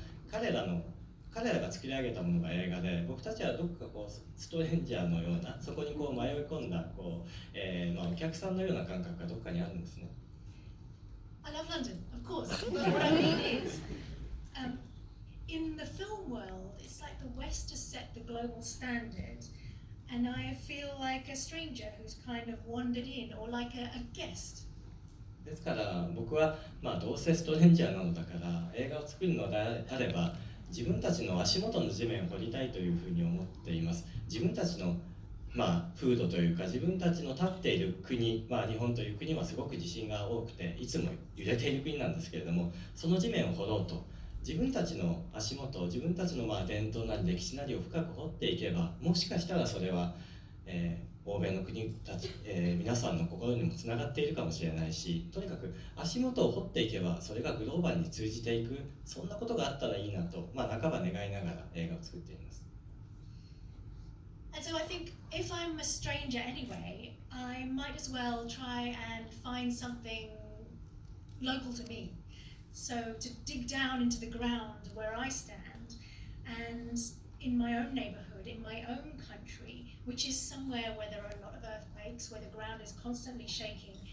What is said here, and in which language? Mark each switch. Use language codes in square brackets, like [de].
[ja] 彼らが作り上げたものが映画で、僕たちはどこかストレンジャーのような、そこに迷い込んだお客さんのような感覚がどこかにあるんですね。 [en] I love London, of course. But what I mean is, in the film world, it's like the West has set the global standard, and I feel like a stranger who's kind of wandered in, or like a guest. [ja] ですから僕はどうせストレンジャーなのだから映画を作るのであれば自分たちの足元の地面を掘りたいというふうに思っています。自分たちの風土というか自分たちの立っている国、日本という国はすごく地震が多くていつも揺れている国なんですけれども、その地面を掘ろうと自分たちの足元、自分たちの伝統なり歴史なりを深く掘っていけば、もしかしたらそれは、欧米の国たち、皆さんの心にもつながっているかもしれないし、とにかく足元を掘っていけばそれがグローバルに通じていく、そんなことがあったらいいなと、半ば願いながら映画を作っています。 [en] And so I think if I'm a stranger anyway, I might as well try and find something local to me. So to dig down into the ground where I stand, and in my own neighborhood, in my own country, which is somewhere where there are a lot of earthquakes, where the ground is constantly shaking.